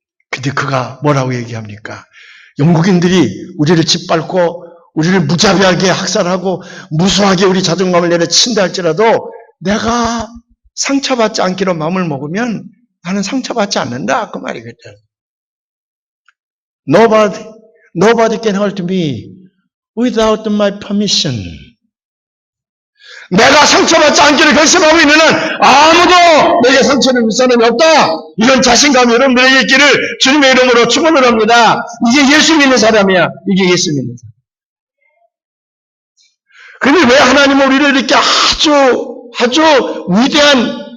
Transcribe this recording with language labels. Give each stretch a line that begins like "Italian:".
Korean: 근데 그가 뭐라고 얘기합니까? 영국인들이 우리를 짓밟고 우리를 무자비하게 학살하고 무수하게 우리 자존감을 내려친다 할지라도 내가 상처받지 않기로 마음을 먹으면 나는 상처받지 않는다 그 말이거든.
English: Nobody can hurt me without my permission.
Korean: 내가 상처받지 않기를 결심하고 있는 한 아무도 내게 상처를 줄 사람이 없다. 이런 자신감이 여러분들에게 있기를 주님의 이름으로 축원을 합니다. 이게 예수 믿는 사람이야. 이게 예수 믿는 사람. 근데 왜 하나님은 우리를 이렇게 아주 위대한